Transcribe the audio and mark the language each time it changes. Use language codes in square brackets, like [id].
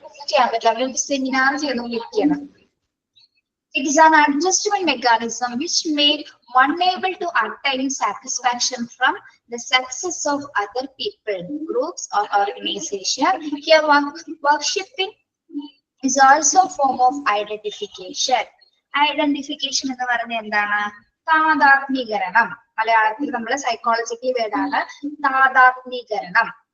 [ml] ചെയ്യാൻ പറ്റില്ല, സെമിനാർ ചെയ്തുകൊണ്ടിരിക്കുകയാണ്. [en] It is an adjustment mechanism which made one able to attain satisfaction from the success of other people, groups, or organization. Here, worshiping is also a form of identification. [ml] Identification എന്ന് പറഞ്ഞ എന്താണ്? താദാത്മീകരണം. മലയാളത്തിൽ നമ്മൾ psychological വേർഡാണ് താദാത്മീകരണം.